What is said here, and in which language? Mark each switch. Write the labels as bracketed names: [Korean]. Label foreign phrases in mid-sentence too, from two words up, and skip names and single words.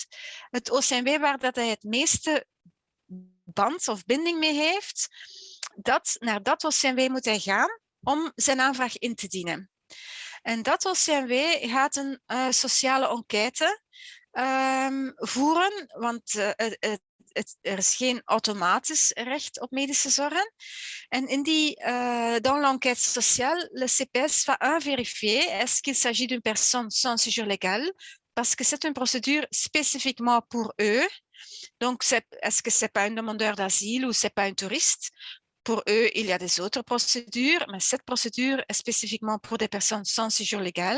[Dutch] Het OCMW waar dat hij het meeste band of binding mee heeft, naar dat OCMW moet hij gaan om zijn aanvraag in te dienen. En dat OCMW gaat een sociale enquête voeren, want er is geen automatisch recht op medische zorg. En in [French] dans l'enquête sociale, le CPS va vérifier est-ce qu'il s'agit d'une personne sans séjour légal, parce que c'est une procédure spécifiquement pour eux. Donc, est-ce que c'est pas un demandeur d'asile ou c'est pas un touriste? Pour eux, il y a des autres procédures, mais cette procédure est spécifiquement pour des personnes sans séjour légal.